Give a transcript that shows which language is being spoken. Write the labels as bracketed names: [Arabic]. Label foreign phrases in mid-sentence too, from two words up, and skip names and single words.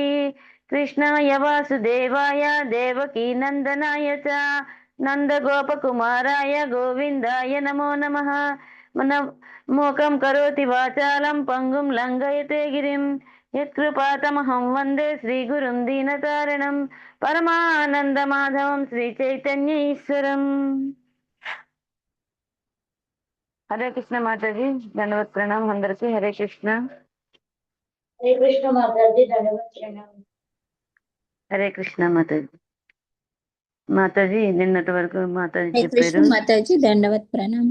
[Sanskrit] कृष्णाय वासुदेवाय देवकी नन्दनाय च नन्दगोपकुमाराय गोविन्दाय नमो नमः। मूकं करोति वाचालं पंगुं लंघयते गिरिं यत्कृपातमहं वन्दे श्रीगुरुं दीनतारिणं परमानन्दमाधवं श्रीचैतन्य ईश्वरम्। [Telugu] हरे कृष्ण माताजी దండవత్ ప్రణామం అందరికీ। హరే కృష్ణ మాతాజీ దండవత్ ప్రణామం। హరే కృష్ణ మాతాజీ। మాతాజీ నిన్నటి వరకు మాతాజీ హరే కృష్ణ చెప్పారు। మాతాజీ దండవత్ ప్రణామం।